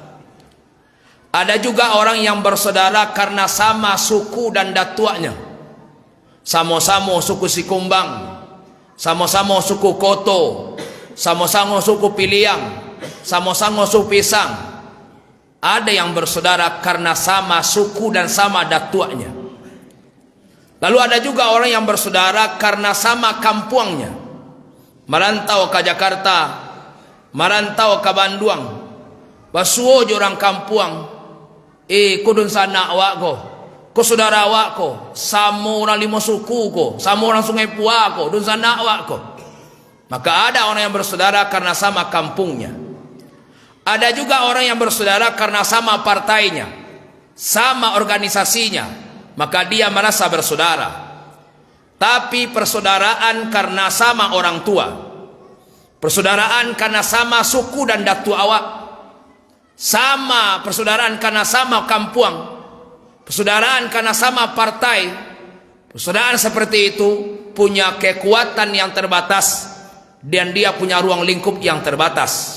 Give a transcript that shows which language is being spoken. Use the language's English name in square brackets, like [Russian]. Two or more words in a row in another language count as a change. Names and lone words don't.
[Indonesian] Ada juga orang yang bersaudara karena sama suku dan datuanya, sama-sama suku Sikumbang, sama-sama suku Koto, sama-sama suku Piliang, sama-sama suku Pisang. Ada yang bersaudara karena sama suku dan sama datuanya. Lalu ada juga orang yang bersaudara karena sama kampungnya. Merantau ke Jakarta, merantau ke Bandung, [Minangkabau] basuo orang kampung, kudun sana awak ko saudara awak ko, sama orang lima suku ko, sama orang Sungai Pua ko, dun sana awak ko. [Indonesian] Maka ada orang yang bersaudara karena sama kampungnya. Ada juga orang yang bersaudara karena sama partainya, sama organisasinya, maka dia merasa bersaudara. Tapi persaudaraan karena sama orang tua, persaudaraan karena sama suku dan datu awak, sama persaudaraan karena sama kampung, persaudaraan karena sama partai, persaudaraan seperti itu punya kekuatan yang terbatas dan dia punya ruang lingkup yang terbatas.